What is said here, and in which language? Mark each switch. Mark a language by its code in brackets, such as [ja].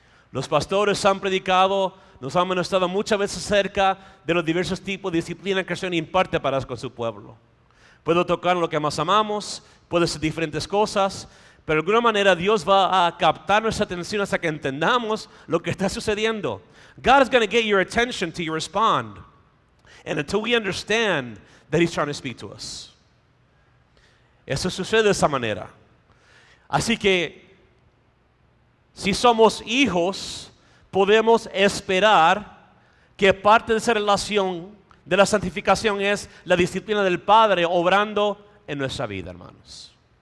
[es] Los pastores han predicado, nos han estado muchas veces cerca de los diversos tipos de disciplina que el Señor imparte para con su pueblo. Puedo tocar lo que más amamos, puede ser diferentes cosas, pero de alguna manera Dios va a captar nuestra atención hasta que entendamos lo que está sucediendo. [en] God is going to get your attention till you respond. And until we understand that He's trying to speak to us. [es] Eso sucede de esa manera. Así que, si somos hijos, podemos esperar que parte de esa relación de la santificación es la disciplina del Padre obrando en nuestra vida, hermanos.